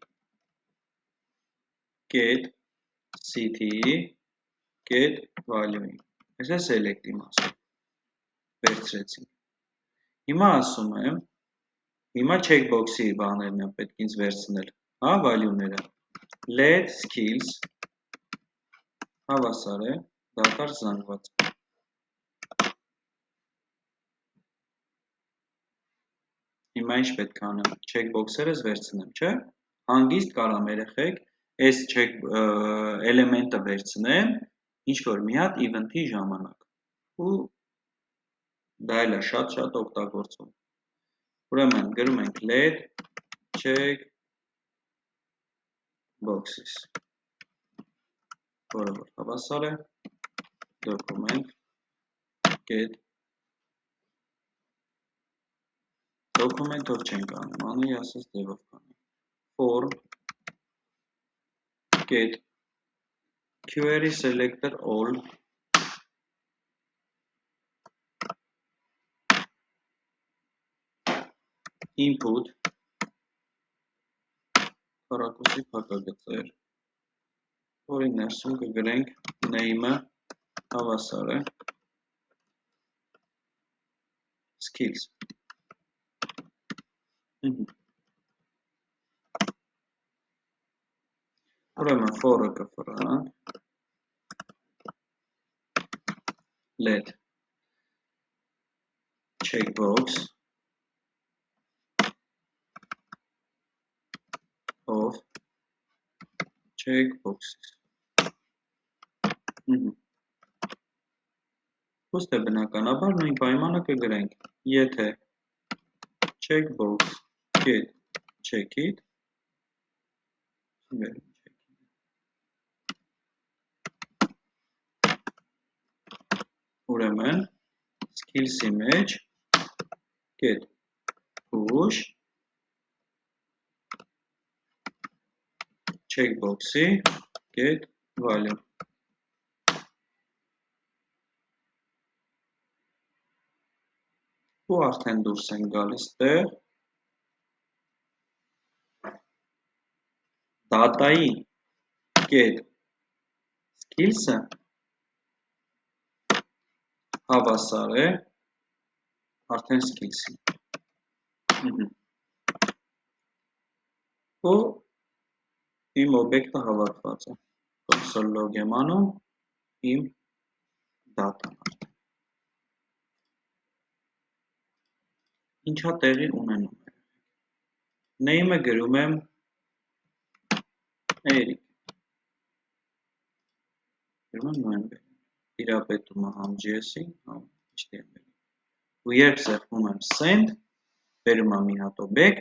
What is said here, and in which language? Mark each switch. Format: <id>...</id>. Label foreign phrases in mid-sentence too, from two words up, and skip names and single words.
<hy>կետ city-ի կետ value-ի։ Այս է select-ի մասը, վերցրեցինք։ Հիմա ասում եմ, հիմա checkbox-ի բաներն եմ պետք ինձ վերցնել, հա, value-ները,</hy> <en>let skills</en> <hy>հավասար է դատարկ զանգված։ Հիմա ինչ պետք է անեմ, checkbox-երս վերցնեմ, չէ՞։ Հանգիստ կարամ երեխեք, այս էլեմենտը վերցնեմ, ինչ-որ մի հատ event-ի ժամանակ։ Ու դա էլ է շատ օգտագործվում։ Ուրեմն գրում ենք let checkboxes, որը որ հավասար է</hy> <en>document get</en> <hy>document-ով չենք անում, անի ասես ձևով կանենք,</hy> <en>form get query selector all</en> <hy>input քառակուսի փակագծեր, որի ներսում կգրենք name-ը հավասար է skills։ Ուրեմն for-ը կֆրանք,</hy> <en>let checkbox</en> <hy>of checkboxes։ Ոստե բնականաբար նույն պայմանը կգրենք, եթե</hy> <en>checkbox get checked,</en> <hy>ուրեմն skills-ի մեջ</hy> <en>get push checkbox-</en> <hy>ի</hy> <en>get value։</en> <hy>Ու արդեն դուրս են գալիս տեղ data-ի</hy> <en>get skills-</en> <hy>ը հավասար է արդեն skills-ին։ Ու իմ օբյեկտը հավաքված է,</hy> <en>console log</en> <hy>եմ անում իմ data-ն արդեն։ Ինչա տեղի ունենում է։ Name-ը գրում եմ Էրիկ։ Գրում եմ նոյեմբեր։ Տիրապետումը համ JS-ի, համ HTML-ի։ Ու երբ սեղմում եմ send, բերում եմ մի հատ օբյեկտ,</hy>